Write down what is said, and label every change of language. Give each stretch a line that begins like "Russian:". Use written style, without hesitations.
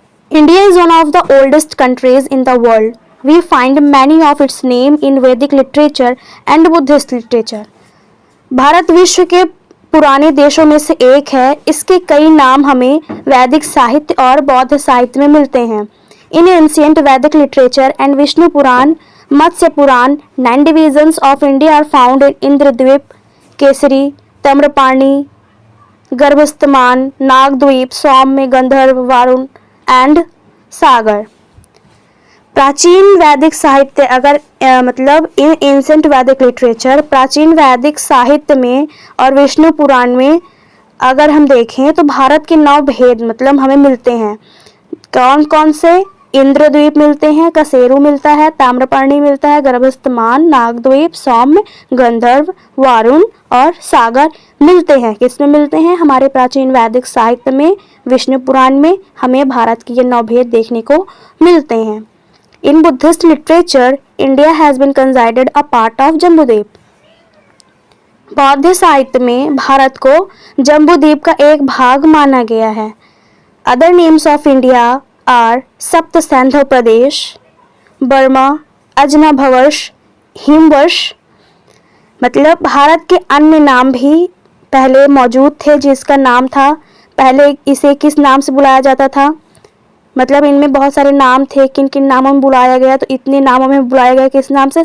English: India is one of the oldest countries in the world. We find many of its name in Vedic literature and Buddhist literature.
Hindi: Bharat विश्व के पुराने देशों में से एक है। इसके कई नाम हमें वैदिक साहित्य और बौद्ध साहित्य में मिलते हैं।
English: In ancient Vedic literature and Vishnu Purana, Matsya Purana, 9 divisions of India are found in Indradvipa, Kesari, Tamraparni, Gabhastiman, Nagadvipa, Saumya, Gandharva, Varuna and Sagara.
Hindi: प्राचीन वैदिक साहित्य अगर मतलब
English: in ancient Vedic literature,
Hindi: प्राचीन वैदिक साहित्य में और विष्णु पुराण में अगर हम देखें तो भारत के 9 भेद मतलब हमें मिलते हैं। कौन कौन से? इंद्रद्वीप मिलते हैं, कसेरू मिलता है, ताम्रपर्णी मिलता है, गर्भस्तमान, नागद्वीप, सौम्य, गंधर्व, वारुण और सागर मिलते हैं। किसमें मिलते हैं? हमारे प्राचीन वैदिक साहित्य में, विष्णु पुराण में हमें भारत के ये 9 भेद देखने को मिलते हैं।
English: In Buddhist literature, India has been considered a part of Jambudvipa.
Hindi: बौद्ध साहित्य में भारत को जम्बूद्वीप का एक भाग माना गया है।
English: Other names of India are Sapta Saindhava Pradesh, Burma, Ajanabhavarsha, Himavarsha.
Hindi: मतलब भारत के अन्य नाम भी पहले मौजूद थे, जिसका नाम था पहले इसे किस नाम से बुलाया जाता था, मतलब इनमें बहुत सारे नाम थे, किन किन नामों में बुलाया गया, तो इतने नामों में बुलाया गया किस नाम से?